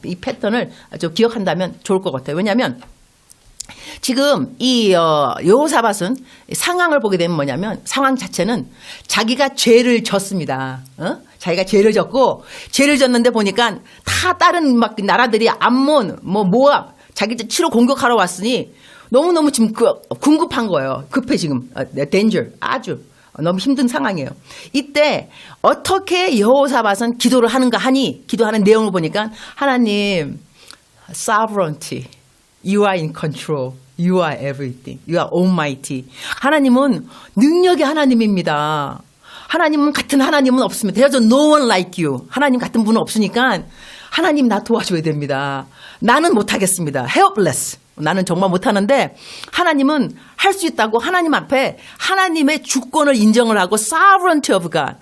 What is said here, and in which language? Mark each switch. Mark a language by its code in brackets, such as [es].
[ko] 이 패턴을 좀 기억한다면 좋을 것 같아요. 왜냐하면 지금 이 여호사밧은 상황을 보게 되면 뭐냐면 상황 자체는 자기가 죄를 졌습니다. 자기가 죄를 졌고 죄를 졌는데 보니까 다 다른 막 나라들이 암몬 모압 자기 치러 공격하러 왔으니 너무너무 지금 궁급한 거예요. 급해 지금. danger 아주 너무 힘든 상황이에요. 이때 어떻게 여호사밧은 기도를 하는가 하니 기도하는 내용을 보니까 하나님 sovereignty, [en] you are in control, you are everything, you are almighty. [ko] 하나님은 능력의 하나님입니다. 하나님은 같은 하나님은 없습니다. [en] There's no one like you. [ko] 하나님 같은 분은 없으니까 하나님 나 도와줘야 됩니다. 나는 못하겠습니다. helpless. 나는 정말 못하는데 하나님은 할 수 있다고 하나님 앞에 하나님의 주권을 인정을 하고 [en] sovereignty of God.